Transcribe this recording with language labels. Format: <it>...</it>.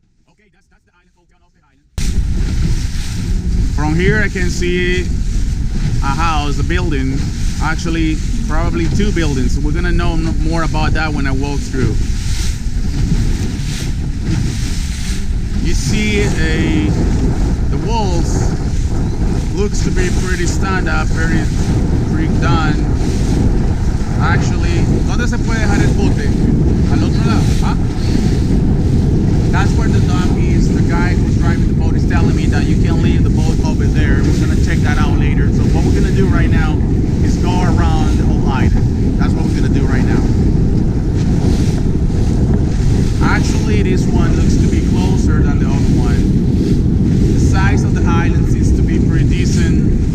<en>Okay, that's the island called Teonoste Island. From here I can see a house, a building, actually probably two buildings. We're gonna know more about that when I walk through. You see the walls looks to be pretty stand up, very done.</en> <es>Actually, ¿dónde se puede dejar el bote? Al otro lado,</es> <en>huh? That's where the dock is. The guy who's driving the boat is telling me that you can leave the boat over there. We're gonna check that out later. So what we're gonna do right now is go around the whole island. That's what we're gonna do right now. Actually, this one looks to be closer than the other one. The size of the island seems to be pretty decent.</en>